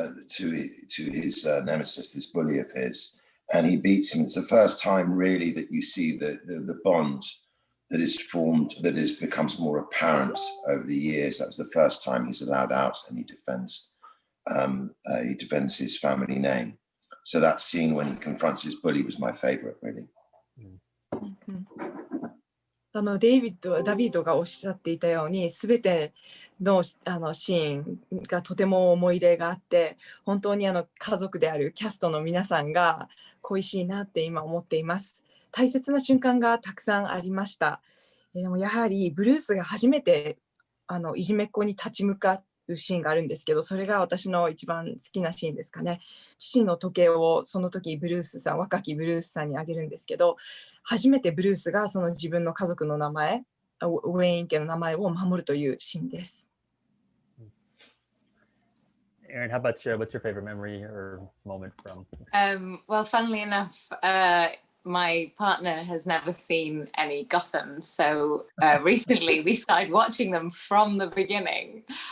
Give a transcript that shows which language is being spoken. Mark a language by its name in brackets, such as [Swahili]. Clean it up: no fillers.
[English] to his nemesis, this bully of his, and he beats him. It's the first time really that you see the bond that is formed, becomes more apparent over the years. That was the first time he's allowed out, and he defends his family name. So that scene when he confronts his bully was my favorite, really. [Japanese] ダビッドがおっしゃっていたように、すべてのシーンがとても思い入れがあって、本当に家族であるキャストの皆さんが恋しいなって今思っています。大切な瞬間がたくさんありました。でもやはりブルースが初めていじめっ子に立ち向かうシーンがあるんですけど、それが私の一番好きなシーンですかね。父の時計をその時若きブルースさんにあげるんですけど、初めてブルースがその自分の家族の名前、ウェイン家の名前を守るというシーンです。 [English] Erin, how about you? What's your favorite memory or moment from? Well, funnily enough, my partner has never seen any Gotham, so recently we started watching them from the beginning.